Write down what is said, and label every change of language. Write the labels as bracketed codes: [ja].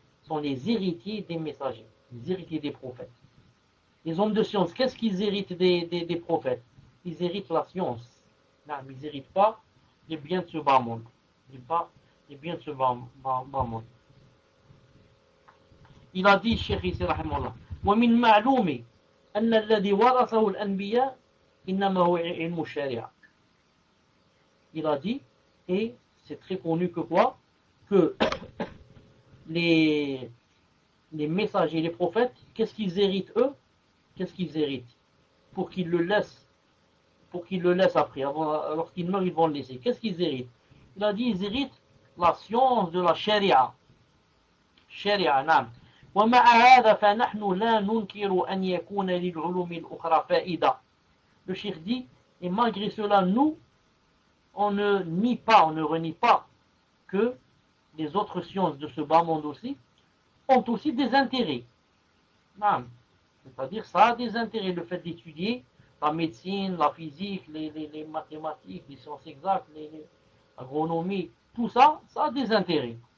[fr] Sont les héritiers des messagers, les héritiers des prophètes. Les hommes de science, qu'est-ce qu'ils héritent des prophètes? Ils héritent la science. Non, ils héritent pas les biens de ce bas monde. Ils pas les biens de ce bas monde. Il a dit, [ar] Cheikh Issa Rahimallah, وَمِنْ مَعْلُومِ أَنَّ الَّذِي وَرَثَهُ الْأَنْبِيَا إِنَّمَا هُوَ عِلْمُ الشَّارِعَ. [fr] Il a dit, et c'est très connu que quoi? Que les messagers, les prophètes, qu'est-ce qu'ils héritent eux? Qu'est-ce qu'ils héritent? Pour qu'ils le laissent après, lorsqu'ils meurent, ils vont le laisser. Qu'est-ce qu'ils héritent? Il a dit, ils héritent la science de la sharia. Sharia, naam. [ar] وما هذا فنحن لا ننكر أن يكون للعلوم الأخرى فائدة. [fr] Le Cheikh dit, et malgré cela, nous, on ne nie pas, on ne renie pas que les autres sciences de ce bas monde aussi ont aussi des intérêts. Naam. C'est-à-dire, ça a des intérêts, le fait d'étudier la médecine, la physique, les mathématiques, les sciences exactes, l'agronomie, tout ça, ça a des intérêts.